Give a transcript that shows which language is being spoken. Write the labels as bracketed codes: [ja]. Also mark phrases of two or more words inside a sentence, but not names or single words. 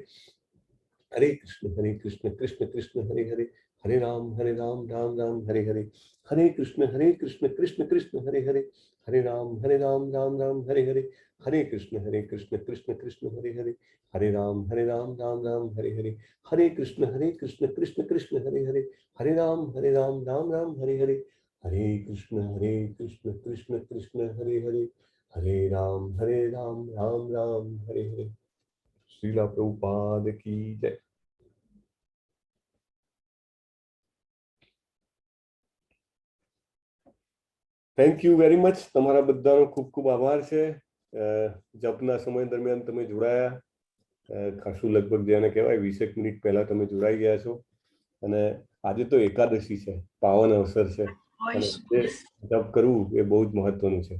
[sa] हरे कृष्ण कृष्ण कृष्ण हरे हरे, हरे राम राम राम हरे हरे, हरे कृष्ण कृष्ण कृष्ण हरे हरे, हरे राम राम राम हरे हरे, हरे कृष्ण कृष्ण कृष्ण हरे हरे, हरे राम राम राम हरे हरे, हरे कृष्ण कृष्ण कृष्ण हरे हरे, हरे राम राम राम हरे हरे, हरे कृष्ण कृष्ण कृष्ण हरे हरे, हरे राम राम राम हरे हरे। [hi] श्रीला प्रभुपाद की जय। [en] Thank you very much. [gu] તમારા બધાનો ખૂબ ખૂબ આભાર છે। જપના સમય દરમિયાન તમે જોડાયા, ખાસું લગભગ જેને કહેવાય 20 મિનિટ પહેલા તમે જોડાઈ ગયા છો, અને આજે તો એકાદશી છે, પાવન અવસર છે, અને જપ કરવું એ બહુ જ મહત્વનું છે।